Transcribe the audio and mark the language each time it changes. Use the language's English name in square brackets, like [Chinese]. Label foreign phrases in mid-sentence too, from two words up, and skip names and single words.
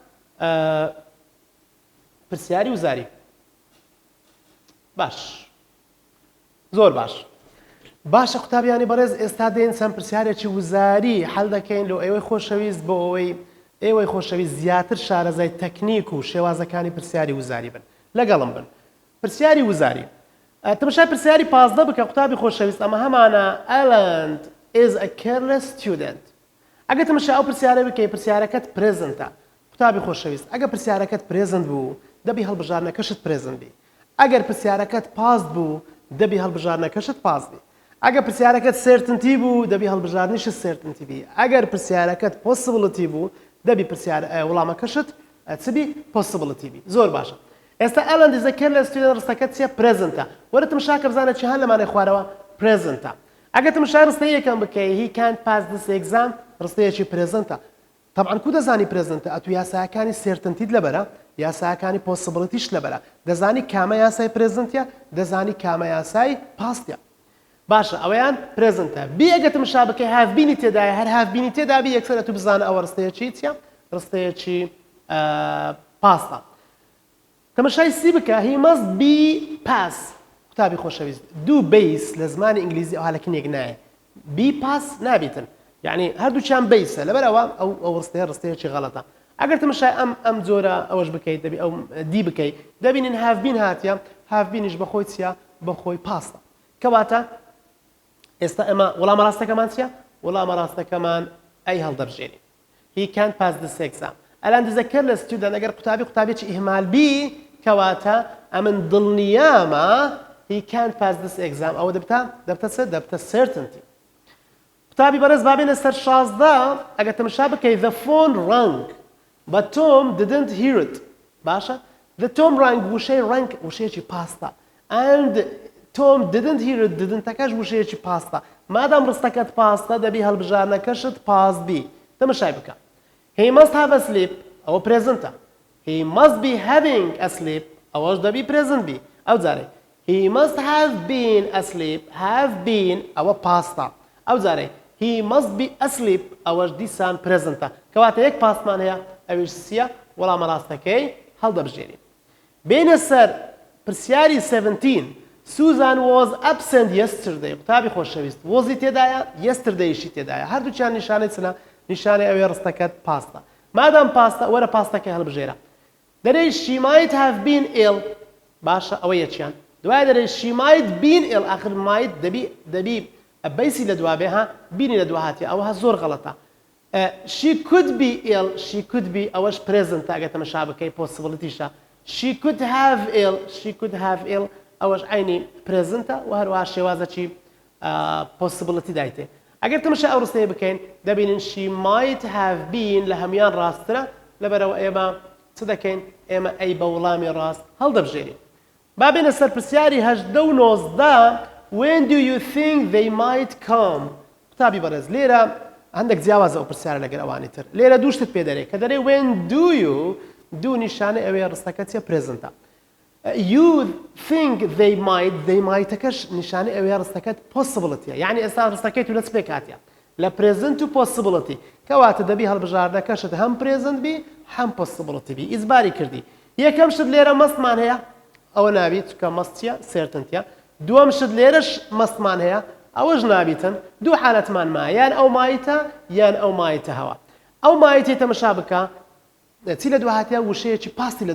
[Central Kurdish] پرسیاری وزاری باش زۆر باشە قوتابیانی بەڕێز ئێستا دێن چەند پرسیارێکی وزاری هەڵ دەکەین لۆ ئێوەی خۆشەویست بۆ ئێوەی خۆشەویست زیاتر شارەزای تەکنیک و شێوازەکانی پرسیاری وزاری بن لەگەڵم بن پرسیاری وزاری تەماشای پرسیاری 15 بکە قوتابی خۆشەویست ئەمە هەمانە Alan [English] is a careless student [Central Kurdish] ئەگە تەماشا ئەو پرسیارە بکەی پرسیارەکەت پرێزنتە قوتابی خۆشەویست ئەگە پرسیارەکەت پرێزنت بوو دەبی هەڵبژارنەکەشت پرێزنت بی ئەگەر پرسیارەکەت پاست بوو دەبی هەڵبژارنەکەشت پاست بی ئەگە پرسیارەکەت سێرتنتی بوو دەبی هەڵبژارنیشت سێرتنتی بی ئەگەر پرسیارەکەت possibility بوو دەبی وەڵامەکەشت چبی possibility بی زۆر باشە ئێستا [English] Alan is a careless student [Central Kurdish] ڕستەکەت چیە پرێزنتە وەرە تەماشاکە بزانە چی هەن لەمانەی خوارەوە پرێزنتە ئەگە تەماشای ڕستەی یەکەم بکەی [English] he can't pass this exam [Central Kurdish] ڕستەیەکی پرێزنتە طبعا کو دەزانی پرێزنتە ئەتو یاسایەکانی سێرتنتیت لەبەرە یاسایەکانی possibilityش لەبەرە دەزانی کامە یاسای پرێزنتە دەزانی کامە یاسای پاستە باشە ئەوەیان پرێزنتە بی ئەگە تەماشا بکەی [English] have been [Central Kurdish] تێدایە هەر [English] have been [Central Kurdish] تێدا بی یەکسەر ئەتو بزانە ئەوە ڕستەیەکی چیە ڕستەیەکی پاستە تەماشای سی بکە [English] he must be pass [Central Kurdish] قوتابی خۆشەویست دوو بیس لە زمانی ئینگلیزی ئەوها لە کنێک نایە بی پاس نابێتن یعنی هەردووچیان بیسە لەبەرەوە ئەو ڕستەیەکی غەڵەتە ئەگەر تمشای ئەم جۆرە ئەوەش بکەیت دەبی ئەو دی بکەیت دەبینین هافبین هاتیە هافبینیش بەخۆی چیە بەخۆی پاستە کەواتە ئێستا ئەمە وەڵامە ڕاستەکەمان چیە وەڵامە ڕاستەکەمان ئەی هەڵدەبژێنین [English] he can't pass this exam [Central Kurdish] الان دەذەکر لە ستودنت ئەگەر قوتابێکی ئیهمال بی کەواتە ئەمن دڵنیامە [English] he can't pass this exam [Central Kurdish] ئەوە دەبتە چ دەبتە certainty قوتابی بەڕێز بابێنە سەر 16 ئەگەر تەماشا بکەیت [English] the phone rang but Tom didn't hear it [Central Kurdish] باشە [English] the Tom rang [Central Kurdish] وشەیەکی پاستە [English] and Tom didn't hear it [Central Kurdish] didn't-ەکەش وشەیەکی پاستە مادام ڕستەکەت پاستە دەبی هەڵبژارنەکەشت پاس بی تەماشای بکە [English] he must have a sleep [Central Kurdish] ئەوە پرێزنتە [English] he must be having a sleep [Central Kurdish] ئەوەش دەبی پرێزنت بی ئەو جارێ [English] he must have been asleep have been [Central Kurdish] ئەوە پاستە ئەو جارێ [English] he must be asleep [Central Kurdish] ئەوەش دیسان پرێزنتە کەواتە یەک پاسمان هەیە ئەویش چییە وەڵامە ڕاستەکەی هەڵدەبژێنین بینە سەر پرسیاری 17 [English] Susan was absent yesterday [Central Kurdish] قوتابی خۆشەویست وۆزی تێدایە yesterdayشی تێدایە هەردووچیان نیشانەی چنە نیشانەی ئەوەیە ڕستەکەت پاستە مادام پاستە وەرە پاستەکەی هەڵبژێرە دەرێ [English] she might have been ill [Central Kurdish] باشە ئەوە یەکیان دوای دەرێ [English] she might been ill [Central Kurdish] آخر might دەبی بەیسی لە دوابێ ها بینی لە دوا هاتی ئەوە زۆر غەڵەتە [English] she could be ill she could be [Central Kurdish] ئەوەش present ئەگەر تەماشا بکەی possibilityشە [English] she could have ill [Central Kurdish] ئەوەش عینی presentە و هەروەها شێوازەکی possibility دایتێ ئەگەر تەماشا ئەو ڕستەیە بکەین دەبینین [English] she might have been [Central Kurdish] لە هەمویان ڕاسترە لەبەرەوە ئێمە چ دەکەین ئێمە ئەی بە وەڵامی ڕاست هەڵدەبژێرین با بێنە سەر پرسیاری 18 و 19 [English] when do you think they might come [Central Kurdish] قوتابی بەڕێز لێرە هەندێک جیاوازە ئەو پرسیارە لەگەر ئەوانی تر لێرە دووشتت پێ دەرێ کە دەرێ [English] when do you [Central Kurdish] دوو نیشانە ئەوەیە ڕستەکە چیە پرێزنتە [English] you think they might [Central Kurdish] ەکەش نیشانە ئەوەیە ڕستەکەت possibility یعنی ئێستا ڕستەکەی تو لە چ پێک هاتیە لە present و possibility کەواتە دەبی هەڵبژاردنەکەشت هەم present بی هەم possibility بی ئیزباری کردی یەکەم شت لێرە مەستمان هەیە ئەوە نابیت کە مەستیە certaintyە دووەم شت لێرەش مەستمان هەیە ئەوەش نابیتن دوو حالەتمان ما یان ئەو مایتە یان ئەو مایتە هەوە ئەو مایتی تەماشا بکە چی لە دووە هاتیە وشەیەکی پاستی لە